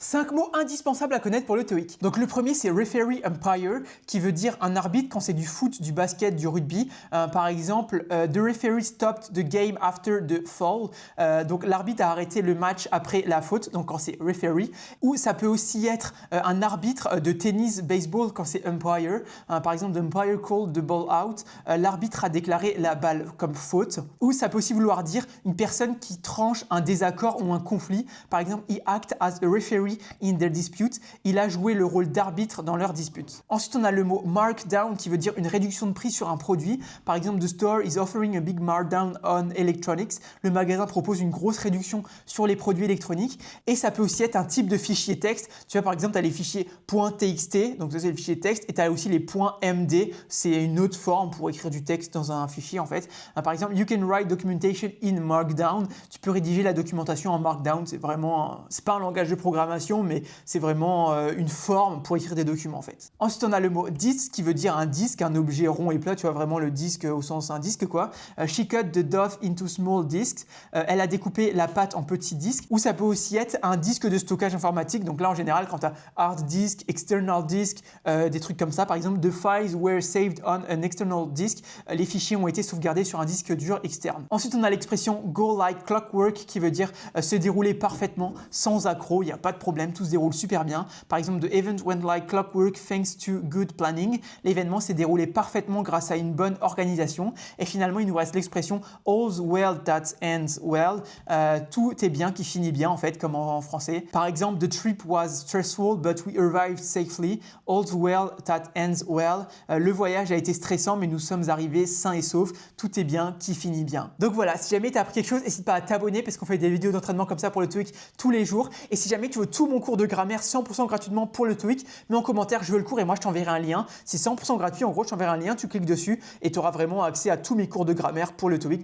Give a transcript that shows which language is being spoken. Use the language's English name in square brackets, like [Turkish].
[French] 5 mots indispensables à connaître pour le TOEIC. Donc le premier c'est referee umpire qui veut dire un arbitre quand c'est du foot, du basket, du rugby. Par exemple, [English] the referee stopped the game after the foul. [French] Donc l'arbitre a arrêté le match après la faute, donc quand c'est referee. Ou ça peut aussi être un arbitre de tennis, baseball quand c'est umpire. Par exemple, [English] the umpire called the ball out. [French] L'arbitre a déclaré la balle comme faute. Ou ça peut aussi vouloir dire une personne qui tranche un désaccord ou un conflit. Par exemple, [English] he act as a referee in their dispute, [French] il a joué le rôle d'arbitre dans leur dispute. Ensuite, on a le mot markdown qui veut dire une réduction de prix sur un produit. Par exemple, [English] the store is offering a big markdown on electronics. [French] Le magasin propose une grosse réduction sur les produits électroniques. Et ça peut aussi être un type de fichier texte. Tu vois, par exemple, tu as les fichiers .txt, donc ça c'est le fichier texte, et tu as aussi les .md, c'est une autre forme pour écrire du texte dans un fichier en fait. Par exemple, [English] you can write documentation in markdown. [French] Tu peux rédiger la documentation en markdown. C'est vraiment, c'est pas un langage de programmation, mais c'est vraiment une forme pour écrire des documents en fait. Ensuite, on a le mot disk qui veut dire un disque, un objet rond et plat, tu vois vraiment le disque au sens un disque quoi. [English] She cut the dough into small discs. [French] Elle a découpé la pâte en petits disques. Ou ça peut aussi être un disque de stockage informatique. Donc là, en général, quand tu as hard disk, external disk, des trucs comme ça, par exemple, [English] the files were saved on an external disk. [French] Les fichiers ont été sauvegardés sur un disque dur externe. Ensuite, on a l'expression go like clockwork qui veut dire se dérouler parfaitement, sans accroc, il n'y a pas de problème, tout se déroule super bien. Par exemple, [English] the event went like clockwork thanks to good planning. [French] L'événement s'est déroulé parfaitement grâce à une bonne organisation. Et finalement, il nous reste l'expression [English] all's well that ends well. [French] Tout est bien qui finit bien en fait, comme en français. Par exemple, [English] the trip was stressful but we arrived safely. All's well that ends well. [French] Le voyage a été stressant mais nous sommes arrivés sains et saufs. Tout est bien qui finit bien. Donc voilà, si jamais tu as appris quelque chose, n'hésite pas à t'abonner parce qu'on fait des vidéos d'entraînement comme ça pour le TOEIC tous les jours. Et si jamais tu veux tout mon cours de grammaire 100% gratuitement pour le TOEIC, mets en commentaire je veux le cours et moi je t'enverrai un lien. C'est 100% gratuit, en gros je t'enverrai un lien, tu cliques dessus et tu auras vraiment accès à tous mes cours de grammaire pour le TOEIC.